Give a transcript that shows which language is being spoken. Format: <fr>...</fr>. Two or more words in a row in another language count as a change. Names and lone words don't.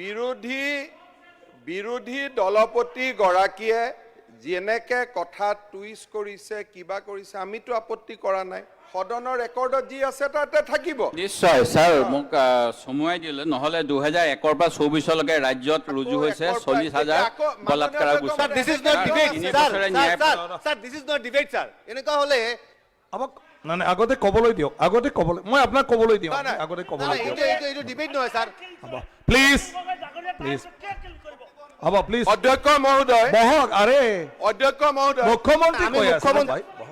<as>বিৰোধী দলপতিগৰাকীয়ে যেনেকে কথা টুইষ্ট কৰিছে, কিবা কৰিছে, আমিতো আপত্তি কৰা নাই। সদনৰ ৰেকৰ্ডত যি আছে তাতে থাকিব। নিশ্চয় ছাৰ, মোক চমুৱাই দিলে, নহ'লে 2001ৰ পৰা 24লৈকে ৰাজ্যত ৰুজু হৈছে 40,000 বলাৎকাৰৰ গোচৰ।</as> <en>Sir, this is not debate,</en> <as>তিনি</as> <en>sir.</en> <as>বছৰে ন্যায়</as> <en>Sir, this is not debate, sir.</en> <as>এনেকুৱা হলে আমাক নাই নাই আগতে ক'বলৈ দিয়ক, আগতে ক'বলৈ, মই আপোনাক ক'বলৈ দিওঁ, আগতে ক'বলৈ দিয়ক। এইটো ডিবেট নহয় ছাৰ।</as> <en>please please</en> <as>হ'ব, প্লিজ অধ্যক্ষ মহোদয়, বহক। আৰে অধ্যক্ষ মহোদয়, মুখ্যমন্ত্ৰী আমি কৈ আছে মুখ্যমন্ত্ৰী- ভাই, বহক।</as>